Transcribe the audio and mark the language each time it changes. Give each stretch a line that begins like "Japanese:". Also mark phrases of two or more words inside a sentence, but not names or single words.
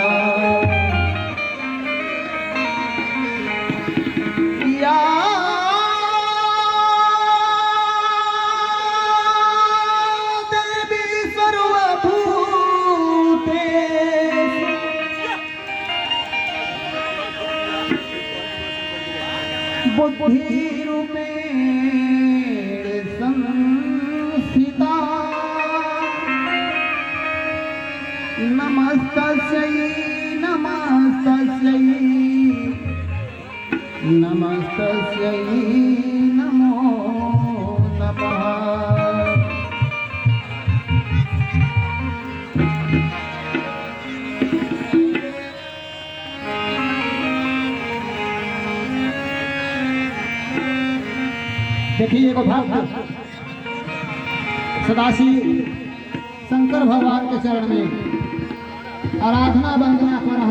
Sanskrit: या देवी सर्वभूतेषु बुद्धिरूपेण संस्थिता नमस्तस्यै नमस्तस्यै नमस्तस्यै नमो नमः।
Bhojpuri: देखिए एगो भक्त सदाशिव शंकर भगवान के चरण में आराधना वंदना कर रहल